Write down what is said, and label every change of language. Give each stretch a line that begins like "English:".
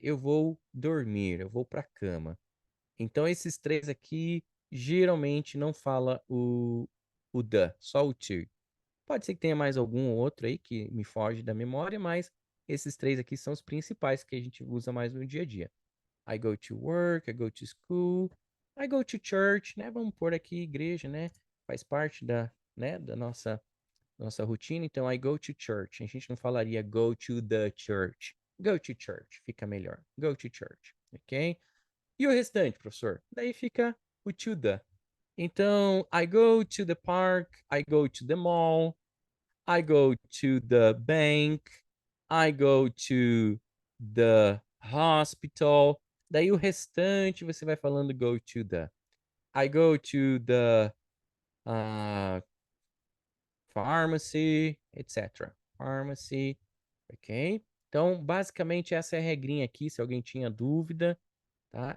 Portuguese: Eu vou dormir. Eu vou para a cama. Então, esses três aqui geralmente não fala o the, só o to. Pode ser que tenha mais algum outro aí que me foge da memória, mas esses três aqui são os principais que a gente usa mais no dia a dia.
English: I go to work, I go to school, I go to church, né?
Portuguese: Vamos pôr aqui igreja, né? Faz parte da nossa rotina. Então,
English: I go to church.
Portuguese: A gente não falaria
English: go to the church. Go to church,
Portuguese: fica melhor.
English: Go to church, ok?
Portuguese: E o restante, professor? Daí fica o to the.
English: Então, I go to the park, I go to the mall, I go to the bank, I go to the hospital.
Portuguese: Daí o restante você vai falando
English: go to the. I go to the pharmacy, etc. Pharmacy, ok?
Portuguese: Então, basicamente, essa é a regrinha aqui, se alguém tinha dúvida, tá?